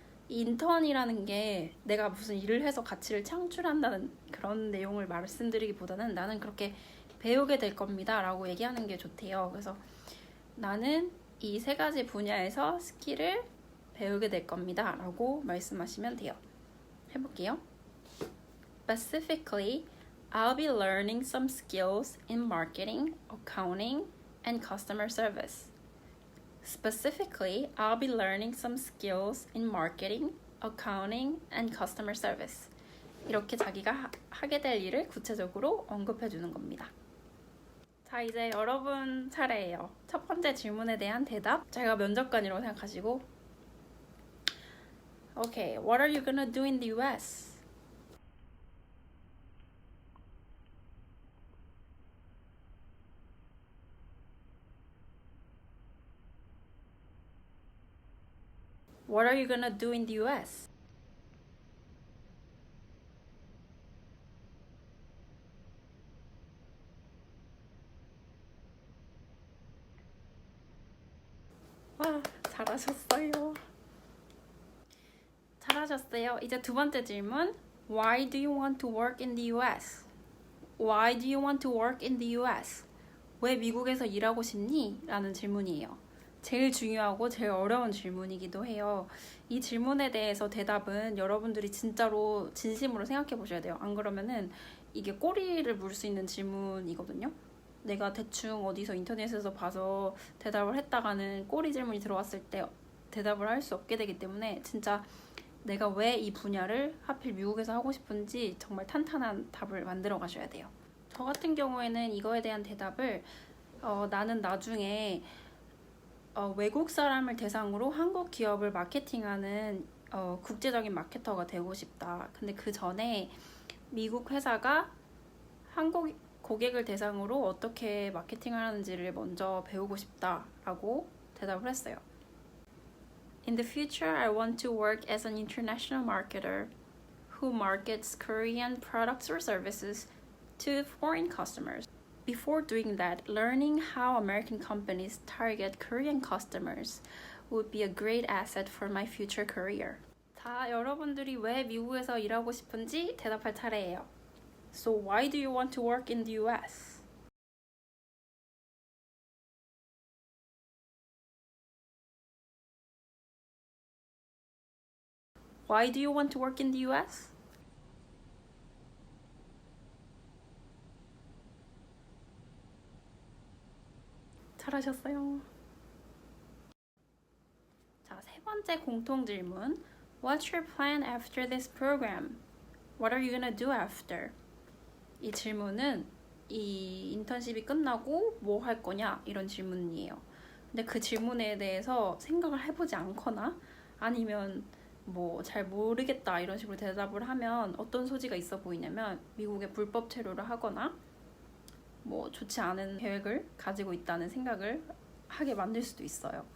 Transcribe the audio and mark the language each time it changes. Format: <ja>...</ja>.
<ko>이 인턴이라는 게 내가 무슨 일을 해서 가치를 창출한다는 그런 내용을 말씀드리기보다는 나는 그렇게 배우게 될 겁니다 라고 얘기하는 게 좋대요. 그래서 나는 이 세 가지 분야에서 스킬을 배우게 될 겁니다 라고 말씀하시면 돼요. 해볼게요.</ko> <en>Specifically, I'll be learning some skills in marketing, accounting, and customer service. Specifically, I'll be learning some skills in marketing, accounting, and customer service.</en> <ko>이렇게 자기가 하게 될 일을 구체적으로 언급해 주는 겁니다. 자, 이제 여러분 차례예요. 첫 번째 질문에 대한 대답. 제가 면접관이라고 생각하시고</ko> <en>Okay, what are you gonna do in the US? What are you gonna do in the US?</en> <ko>와, 잘하셨어요. 잘하셨어요. 이제 두 번째 질문.</ko> <en>Why do you want to work in the US? Why do you want to work in the US?</en> <ko>왜 미국에서 일하고 싶니? 라는 질문이에요. 제일 중요하고 제일 어려운 질문이기도 해요. 이 질문에 대해서 대답은 여러분들이 진짜로 진심으로 생각해 보셔야 돼요. 안 그러면은 이게 꼬리를 물 수 있는 질문이거든요. 내가 대충 어디서 인터넷에서 봐서 대답을 했다가는 꼬리 질문이 들어왔을 때 대답을 할 수 없게 되기 때문에 진짜 내가 왜 이 분야를 하필 미국에서 하고 싶은지 정말 탄탄한 답을 만들어 가셔야 돼요. 저 같은 경우에는 이거에 대한 대답을 나는 나중에 외국 사람을 대상으로 한국 기업을 마케팅하는 국제적인 마케터가 되고 싶다. 근데 그 전에 미국 회사가 한국 고객을 대상으로 어떻게 마케팅을 하는지를 먼저 배우고 싶다라고 대답을 했어요.</ko> <en>In the future, I want to work as an international marketer who markets Korean products or services to foreign customers. before doing that, learning how American companies target Korean customers would be a great asset for my future career.</en> <ko>자, 여러분들이 왜 미국에서 일하고 싶은지 대답할 차례예요.</ko> <en>So why do you want to work in the US? Why do you want to work in the US?</en> <ko>잘하셨어요. 자, 세 번째 공통 질문.</ko> <en>What's your plan after this program? What are you gonna do after?</en> <ko>이 질문은 이 인턴십이 끝나고 뭐 할 거냐 이런 질문이에요. 근데 그 질문에 대해서 생각을 해보지 않거나 아니면 뭐 잘 모르겠다 이런 식으로 대답을 하면 어떤 소지가 있어 보이냐면 미국에 불법 체류를 하거나 뭐 좋지 않은 계획을 가지고 있다는 생각을 하게 만들 수도 있어요.</ko>